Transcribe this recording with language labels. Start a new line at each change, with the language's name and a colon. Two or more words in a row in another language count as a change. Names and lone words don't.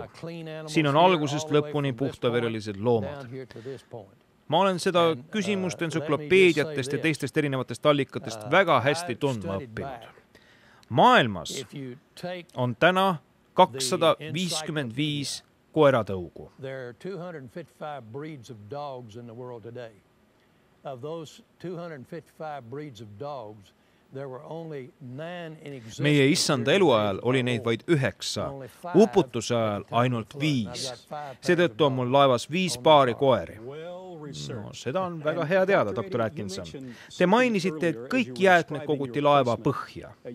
Estonian: Siin on algusest lõpuni puhtaverelised loomad. Ma olen seda küsimust entsüklopeediatest ja teistest erinevatest allikatest väga hästi tundma õppinud. Maailmas on täna 255 koeratõugu.
English: There are 255 breeds of dogs in the world today. Of those 255 breeds of dogs,
Estonian: meie issanda eluajal oli neid vaid 9, uputuse ajal ainult 5. Seetõttu on mul laevas 5 paari koeri. No, seda on väga hea teada, doktor Atkinson. Te mainisite, et kõik jäätmed koguti laeva põhja.